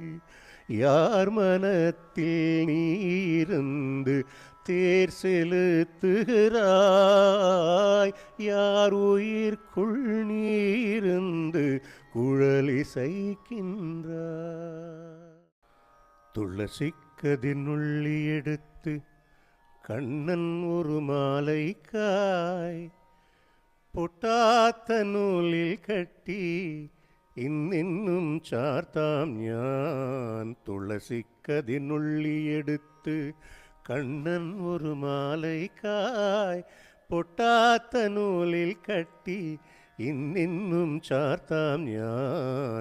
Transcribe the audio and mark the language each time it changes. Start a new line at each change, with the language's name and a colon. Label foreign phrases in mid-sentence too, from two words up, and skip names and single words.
Tamil: யார் மனத்தில் நீ இருந்து தேர் செலுத்துகிறாய். யார் உயிர்க்குள் நீ இருந்து குழலிசைக்கின்றாய்.
Malayalam: തുളസിക്കതിനുള്ളി എടുത്ത് കണ്ണൻ ഒരു മാലയ്ക്കായ് പൊട്ടാത്ത നൂലിൽ കെട്ടി ഇന്നിന്നും ചാർത്താം ഞാൻ. തുളസിക്കതിനുള്ളിയെടുത്ത് കണ്ണൻ ഒരു മാലയ്ക്കായി പൊട്ടാത്ത നൂലിൽ കെട്ടി ഇന്നിന്നും ചാർത്താം ഞാൻ.